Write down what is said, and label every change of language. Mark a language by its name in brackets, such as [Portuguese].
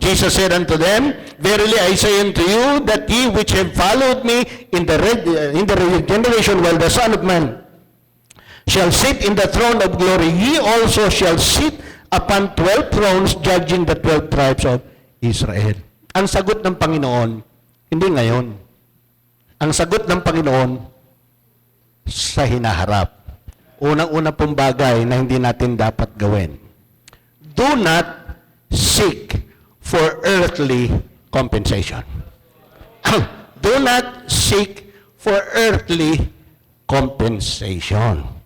[English] Jesus said unto them, verily I say unto you, that ye which have followed me in the regeneration while the Son of Man shall sit in the throne of glory, ye also shall sit upon 12 thrones, judging the 12 tribes of Israel. [Filipino] Ang sagot ng Panginoon, hindi ngayon. Ang sagot ng Panginoon, sa hinaharap. Unang-una pong bagay na hindi natin dapat gawin. [English] Do not seek for earthly compensation. Do not seek for earthly compensation.